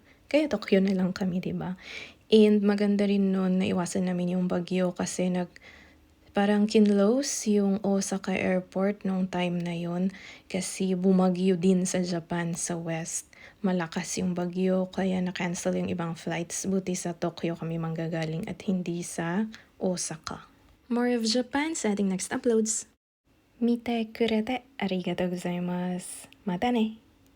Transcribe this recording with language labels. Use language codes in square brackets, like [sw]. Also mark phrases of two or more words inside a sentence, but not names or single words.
[tl] Kaya Tokyo na lang kami, diba? And maganda rin nun na iwasan namin yung bagyo kasi parang kinlose yung Osaka Airport nung time na yon kasi bumagyo din sa Japan sa west. Malakas yung bagyo kaya na-cancel yung ibang flights. Buti sa Tokyo kami manggagaling at hindi sa Osaka. [en] More of Japan [tl] sa ating [en] next uploads. [ja] 見てくれてありがとうございます。またね。